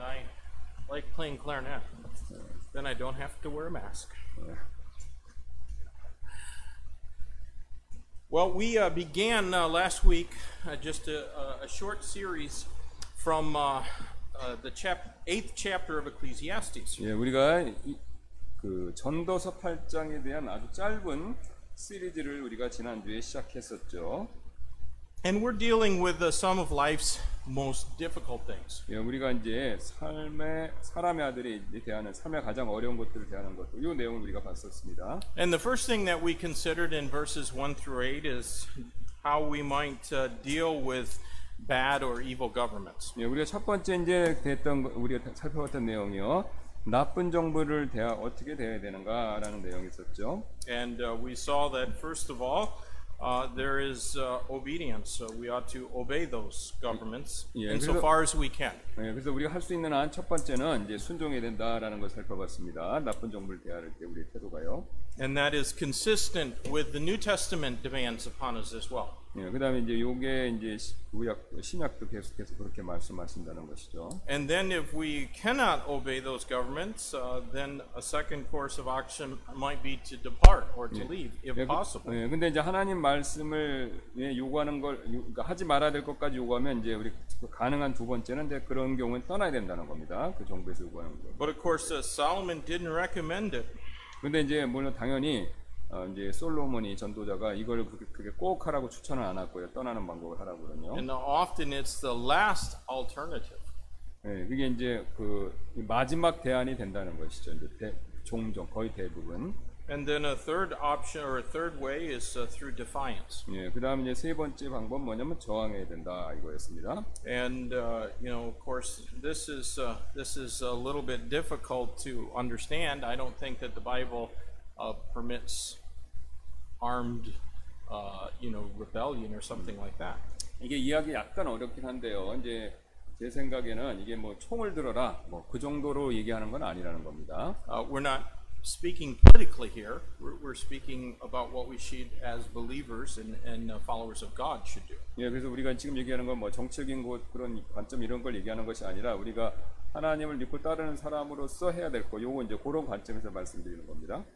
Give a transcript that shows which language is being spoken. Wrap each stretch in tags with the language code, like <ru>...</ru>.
<en>I like playing clarinet. Then I don't have to wear a mask. Well, we began last week just a short series from the 8th chapter of Ecclesiastes.</en> <ko>예, 우리가 그 전도서 8장에 대한 아주 짧은 시리즈를 우리가 지난주에 시작했었죠.</ko> <en>And we're dealing with some of life's most difficult things.</en> <ko>예, 우리가 이제 사람의 아들이 대하는 삶의 가장 어려운 것들을 대하는 것, 이 내용을 우리가 봤었습니다.</ko> <en>And the first thing that we considered in verses 1 through 8 is how we might deal with bad or evil governments.</en> <ko>예, 우리가 첫 번째 이제 우리가 살펴봤던 내용이요. 나쁜 정부를 어떻게 대해야 되는가라는 내용이 있었죠.</ko> <en>And we saw that first of all, there is obedience. We ought to obey those governments</en> <ko>예,</ko> <en>insofar as we can.</en> <ko>예, 그래서 우리가 할 수 있는 한 첫 번째는 이제 순종해야 된다라는 것을 살펴봤습니다. 나쁜 정부를 대할 때 우리의 태도가요.</ko> <en>And that is consistent with the New Testament demands upon us as well.</en> <ko>예, 그다음에 이제 요게 이제 신약도 계속해서 그렇게 말씀하신다는 것이죠.</ko> <en>And then if we cannot obey those governments, then a second course of action might be to depart or to leave if possible.</en> <ko>예, 근데 이제 하나님 말씀을 요구하는 걸 그러니까 하지 말아야 될 것까지 요구하면 이제 우리 가능한 두 번째는 이제 그런 경우는 떠나야 된다는 겁니다. 그 정부에서 요구하는 거.</ko> <en>But of course, Solomon didn't recommend it.</en> <ko>근데 이제 물론 당연히 이제 솔로몬이 전도자가 이걸 그게 꼭 하라고 추천을 안 했고요. 떠나는 방법을 하라고 그러요.</ko> <en>And often it's the last alternative.</en> <ko>예, 그게 이제 그 마지막 대안이 된다는 것이죠. 이제 종종 거의 대부분.</ko> <en>And then a third option or a third way is through defiance.</en> <ko>예, 그다음 이제 세 번째 방법 뭐냐면 저항해야 된다 이거였습니다.</ko> <en>And you know, of course, this is a little bit difficult to understand. I don't think that the Bible permits armed, rebellion or something like that.</en> <ko>이게 이해하기 약간 어렵긴 한데요. 이제 제 생각에는 이게 뭐 총을 들어라 뭐 그 정도로 얘기하는 건 아니라는 겁니다.</ko> <en>We're not speaking politically here. We're speaking about what we should, as believers and followers of God, should do.</en> <ko>예, 그래서 우리가 지금 얘기하는 건 뭐 정책인 그런 관점 이런 걸 얘기하는 것이 아니라 우리가 하나님을 믿고 따르는 사람으로서 해야 될 거, 요거 이제 그런 관점에서 말씀드리는 겁니다.</ko>